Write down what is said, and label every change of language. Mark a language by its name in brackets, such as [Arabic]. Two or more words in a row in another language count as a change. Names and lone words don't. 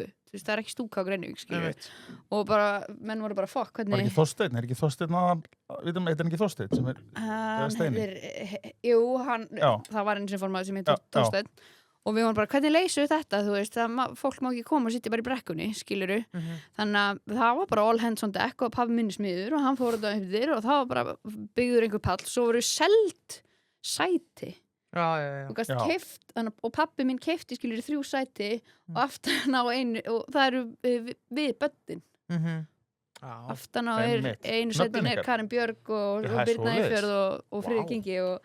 [Icelandic] Þú veist, það er ekki stúka á Grenivík, skilur og bara, menn voru bara fokk hvernig... Var ekki Þorsteinn, heitir hann ekki Þorsteinn sem Steini? Jú, það var eins og formaður sem heitir Þorsteinn og við vorum bara, hvernig leysum við þetta, þú veist, fólk má ekki koma og sitja bara í brekkunni, skiluru þannig að það var bara [English] all hands on deck [Icelandic] og pabbi minni smiður og hann fór þetta upp þér og það var bara byggður einhver pall, svo voru selt sæti og gast keypt, og pabbi minn keypti skilur 3 sæti og aftan á einu og það eru við börnin aftan á einu sætin er Karin Björg og Birna Eyfjörð og Friðrik Ingi og